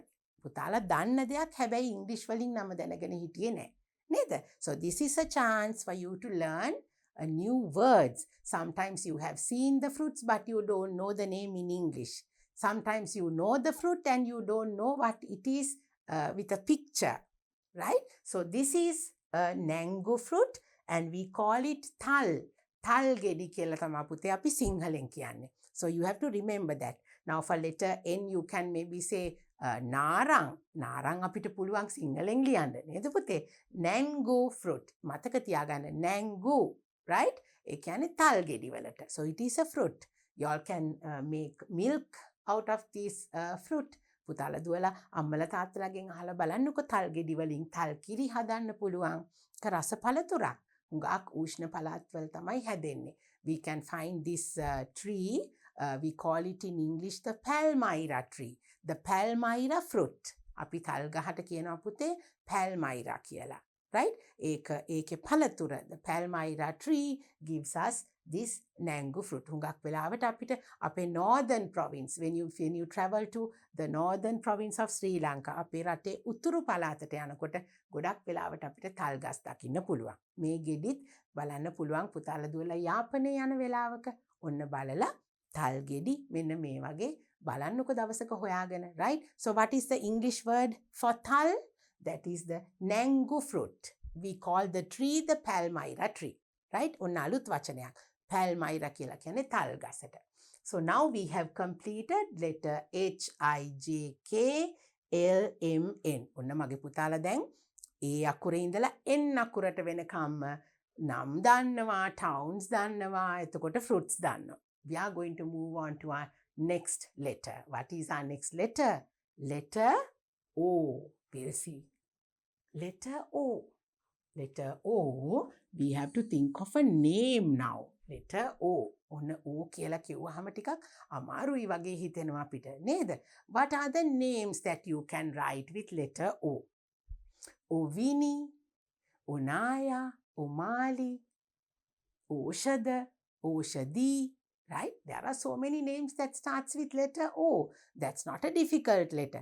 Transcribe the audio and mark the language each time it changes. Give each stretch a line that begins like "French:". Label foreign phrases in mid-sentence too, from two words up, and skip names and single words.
Sinhala: පුතාලා දන්න දෙයක් හැබැයි ඉංග්‍රීසි වලින් නම දැනගෙන හිටියේ නැහැ. නේද?
English: So this is a chance for you to learn a new words. Sometimes you have seen the fruits but you don't know the name in English. Sometimes you know the fruit and you don't know what it is with a picture. Right? So this is a mango fruit and we call it thal.
Sinhala: තල් ගෙඩි කියලා තමයි පුතේ අපි සිංහලෙන් කියන්නේ.
English: So you have to remember that. Now for letter N you can maybe say නාරං.
Sinhala: නාරං අපිට පුළුවන් සිංහලෙන් ලියන්න. නේද පුතේ?
English: mango fruit.
Sinhala: මතක තියාගන්න mango. Right? ඒ කියන්නේ තල් ගෙඩි වලට.
English: So it is a fruit. You all can make milk out of this fruit.
Sinhala: පුතාලා දුවලා අම්මලා තාත්තලාගෙන් අහලා බලන්නකො තල් ගෙඩි වලින් තල් කිරි හදන්න පුළුවන්. රස පළතුරක්. හුඟක් උෂ්ණ පළාත්වල තමයි හැදෙන්නේ.
English: We can find this tree. We call it in English the palmyra tree. The palmyra fruit.
Sinhala: අපි තල් ගහට කියනවා පුතේ palmyra කියලා. Right? ඒකේ පළතුර.
English: The palmyra tree gives us this mango fruit.
Sinhala: හුඟක් වෙලාවට අපිට අපේ
English: northern province when you travel to the northern province of Sri Lanka
Sinhala: අපේ රටේ උතුරු පළාතට යනකොට ගොඩක් වෙලාවට අපිට තල් ගස් දකින්න පුළුවන්. මේ ගෙඩිත් බලන්න පුළුවන් පුතාලා දුවලා යාපනයේ යන වෙලාවක ඔන්න බලලා තල් ගෙඩි මෙන්න මේ වගේ බලන්නකො දවසක හොයාගෙන.
English: Right? So what is the English word for thal? That is the mango fruit. We call the tree the palmyra tree. Right?
Sinhala: ඔන්න අලුත් වචනයක්. palmyra කියලා කියන්නේ තල් ගසට.
English: So now we have completed letter H, I, J, K, L, M, N.
Sinhala: ඔන්න මගේ පුතාලා දැන් A අකුරේ ඉඳලා N අකුරට වෙනකම්ම නම් දන්නවා, towns දන්නවා, එතකොට fruits දන්නවා.
English: We are going to move on to our next letter. What is our next letter? Letter O. We'll see. Letter O. Letter O, we have to think of a name now. Letter O.
Sinhala: ඔන්න O කියලා කිව්වහම ටිකක් අමාරුයි වගේ හිතෙනවා අපිට නේද?
English: What are the names that you can write with letter O? Ovini, Onaya, Omali, Oshada, Oshadi. Right? There are so many names that starts with letter O. That's not a difficult letter.